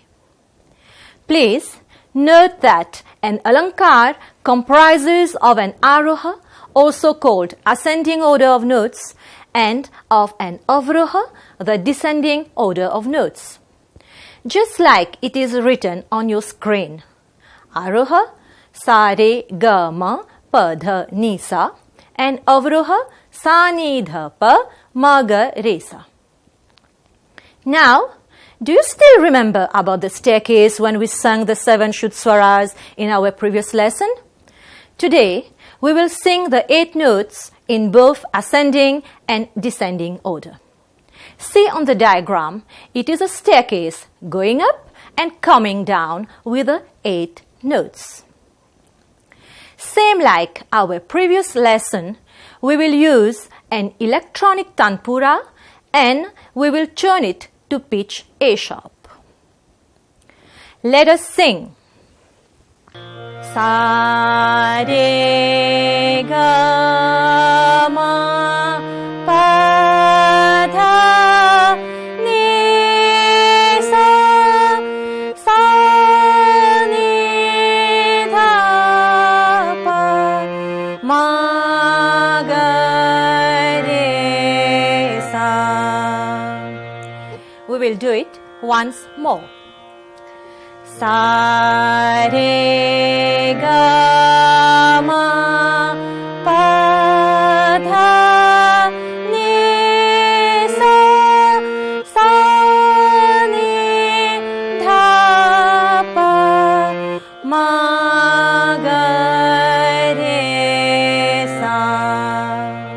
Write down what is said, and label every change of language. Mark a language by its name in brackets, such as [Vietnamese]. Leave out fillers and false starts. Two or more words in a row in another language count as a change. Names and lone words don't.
[English] Please note that an Alankar comprises of an Aroha, also called ascending order of notes, and of an Avroha, the descending order of notes. Just like it is written on your screen. Aroha, Sa, Re, Ga, Ma, pa dha ni sa and avroha sa ni dha pa ma ga re sa. Now, do you still remember about the staircase when we sang the 7 [Hindi] शुद्ध स्वर [English] in our previous lesson? Today, we will sing the 8 notes in both ascending and descending order. See on the diagram, it is a staircase going up and coming down with the 8 notes. Same like our previous lesson, we will use an electronic tanpura and we will tune it to pitch A sharp. Let us sing. Sa re ga ma pa dha ni sa sa ni dha pa ma ga re sa. We will do it once more. Sa re ga ma pa dha ni sa sa ni dha pa ma ga re sa.